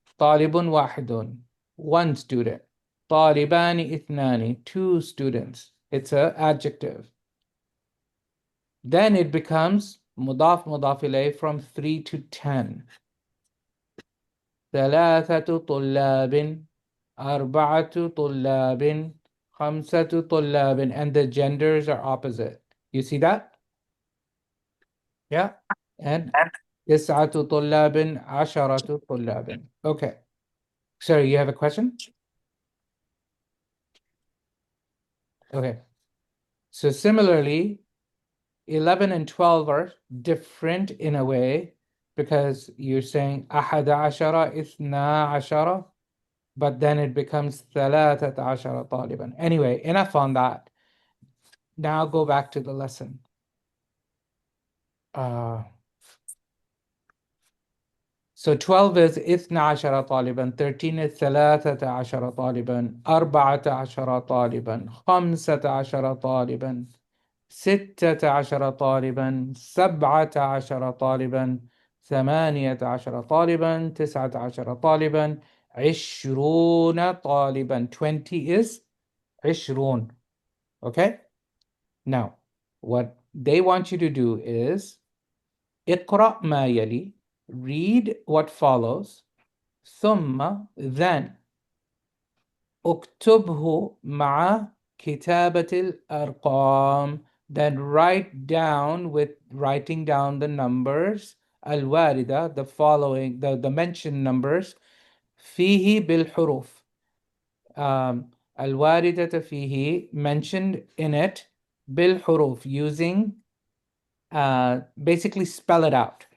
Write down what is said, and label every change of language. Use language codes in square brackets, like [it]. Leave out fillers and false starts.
[ar] طالب واحد, [en] one student. [ar] طالبان اثنان, [en] two students. It's a adjective. Then it becomes مضاف مضاف إليه from 3 to 10. [ar] ثلاثة طلاب, أربعة طلاب, خمسة طلاب, [en] and the genders are opposite. You see that? Yeah. [ar] And تسعة طلاب, عشرة طلاب. [en] Okay. Sorry, you have a question? Okay. So similarly, 11 and 12 are different in a way because you're saying أحد عشر, إثنا عشر, but then it becomes ثلاثة عشر طالبا. Anyway, enough on that. Now go back to the lesson. So 12 is [ar] إثنا عشر طالبا, [en] 13 is [ar] ثلاثة عشر طالبا, أربعة عشر طالبا, خمسة عشر طالبا, ستة عشر طالبا, سبعة عشر طالبا, ثمانية عشر طالبا, تسعة عشر طالبا, عشرون طالبا. [en] 20 is [ar] عشرون. [en] Okay? Now, what they want you to do is [ar] اقرأ ما يلي, [en] read what follows, [ar] ثم [en] then [ar] اكتبه مع كتابة الأرقام, [en] then write down with writing down the numbers [ar] الواردة, [en] the following, the mentioned numbers, [ar] فيه بالحروف, الواردة فيه, [en] mentioned in it, [ar] بالحروف, [en] using basically spell it out.